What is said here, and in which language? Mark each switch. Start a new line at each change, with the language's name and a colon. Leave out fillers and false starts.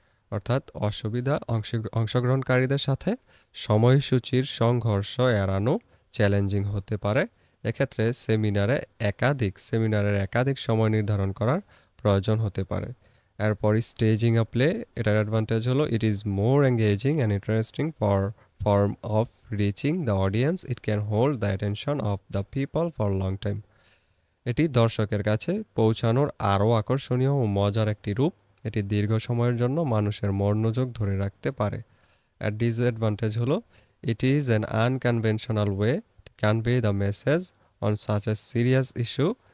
Bangla: অর্থাৎ অসুবিধা অংশগ্রহণকারীদের সাথে সময়সূচির সংঘর্ষ এড়ানো চ্যালেঞ্জিং হতে পারে। এক্ষেত্রে সেমিনারের একাধিক সময় নির্ধারণ করার প্রয়োজন হতে পারে। এরপর
English: staging a play,
Bangla: এটার অ্যাডভান্টেজ হলো
English: It is more engaging and interesting form of reaching the audience. It can hold the attention of the people for a long time।
Bangla: এটি দর্শকের কাছে পৌঁছানোর আরও আকর্ষণীয় ও মজার একটি রূপ। এটি দীর্ঘ সময়ের জন্য মানুষের মনোযোগ ধরে রাখতে পারে। আর ডিসঅ্যাডভান্টেজ হলো
English: It is an unconventional way to convey the message on such a serious issue.